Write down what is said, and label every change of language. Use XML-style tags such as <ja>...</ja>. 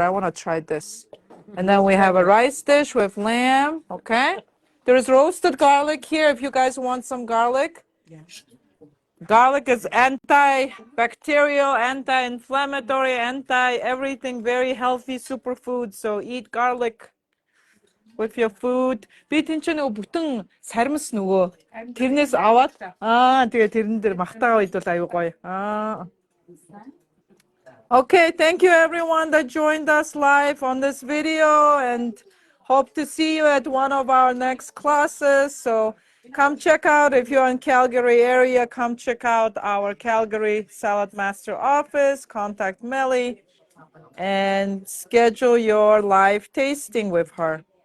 <en>I want to try this. And then we have a rice dish with lamb, okay? There's roasted garlic here if you guys want some garlic. Garlic is antibacterial, anti-inflammatory, anti-everything, very healthy superfood. So eat garlic with your food.</en> <mn>Би тэнцэн нөгөө бүтэн сармис нөгөө тэрнээс аваад тэгээ тэрэн дээр махтаа идвэл аюу гоё.</mn> <en>Okay, thank you everyone that joined us live on this video and hope to see you at one of our next classes. So come check out, if you're in Calgary area, come check out our Calgary Saladmaster office, contact Mely and schedule your live tasting with her.</en>